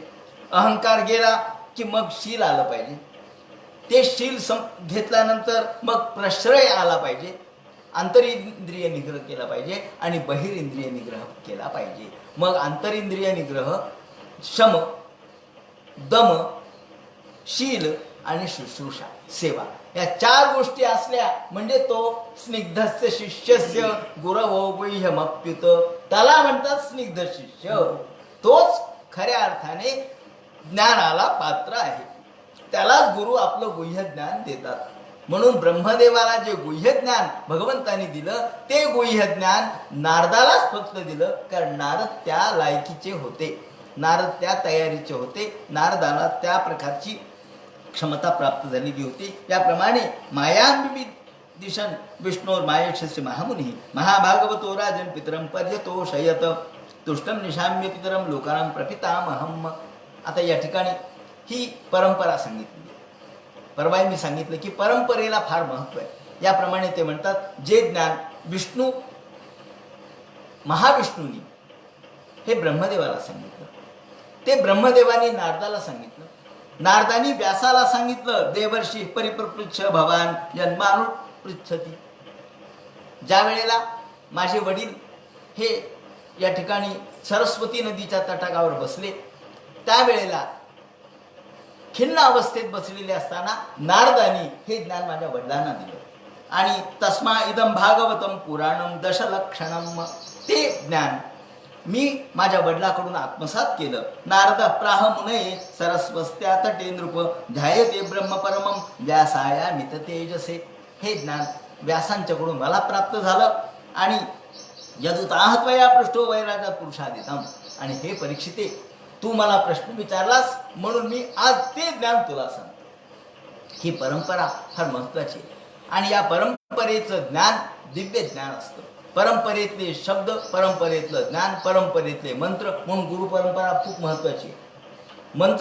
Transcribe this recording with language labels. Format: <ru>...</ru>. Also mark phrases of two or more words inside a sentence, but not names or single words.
<mr>अहंकार गेला की मग शील आलं पाहिजे. ते शील घेतल्यानंतर मग प्रश्रय आला पाहिजे, आंतरिंद्रिय निग्रह केला पाहिजे, आणि बहिरिंद्रिय निग्रह केला पाहिजे. मग आंतरिंद्रिय निग्रह, शम, दम, शील आणि शुश्रूषा, सेवा, या 4 गोष्टी असल्या म्हणजे तो</mr> <sa>स्निग्धस्य शिष्यस्य गुरवो गुह्यमप्युत,</sa> <mr>त्याला म्हणतात स्निग्ध शिष्य. तोच खऱ्या अर्थाने ज्ञानाला पात्र आहे, त्यालाच गुरु आपलं गुह्य ज्ञान देतात. म्हणून ब्रह्मदेवाला जे गुह्य ज्ञान भगवंतांनी दिलं, ते गुह्य ज्ञान नारदालाच फक्त दिलं, कारण नारद त्या लायकीचे होते, नारद त्या तयारीचे होते, नारदाला त्या प्रकारची क्षमता प्राप्त झालेली होती.</mr> <sa>याप्रमाणे मायां दिशन विष्णोर मायेक्षस्य महामुनी महाभागवतो राजन पितरम पर्यतोषयत तुष्टम निशाम्य पितरम लोकानां प्रपितामहम.</sa> <mr>आता या ठिकाणी ही परंपरा सांगितली. परवा मी सांगितलं की परंपरेला फार महत्व आहे. याप्रमाणे ते म्हणतात, जे ज्ञान विष्णू महाविष्णूंनी हे ब्रह्मदेवाला सांगितलं, ते ब्रह्मदेवानी नारदाला सांगितलं, नारदानी व्यासाला सांगितलं.</mr> <sa>देवर्षी परिप्रपृच्छ भवान जन्मानु पृच्छती.</sa> <mr>ज्या वेळेला माझे वडील हे या ठिकाणी सरस्वती नदीच्या तटाकावर बसले, त्यावेळेला खिन्न अवस्थेत बसलेले असताना नारदानी हे ज्ञान माझ्या वडिलांना दिलं.</mr> <sa>आणि तस्मा इदम भागवतम पुराणम दशलक्षणम,</sa> <mr>ते ज्ञान मी माझ्या वडिलाकडून आत्मसात केलं.</mr> <sa>नारद प्राह मुनये सरस्वत्या तटे नृप ध्यायते ब्रह्मपरमम व्यासाया मित तेजसे.</sa> <mr>हे ज्ञान व्यासांच्याकडून मला प्राप्त झालं.</mr> <sa>आणि यदुताह त्वया पृष्ठो वैरागात पुरुषादितम.</sa> <mr>आणि हे परीक्षिते, तू मला प्रश्न विचारलास म्हणून मी आज ते ज्ञान तुला सांगतो. ही परंपरा फार महत्वाची आहे. आणि या परंपरेचं ज्ञान दिव्य ज्ञान असतं. परंपरेतले शब्द, परंपरेतलं ज्ञान, परंपरेतले मंत्र, म्हणून गुरु परंपरा खूप महत्वाची आहे.</mr>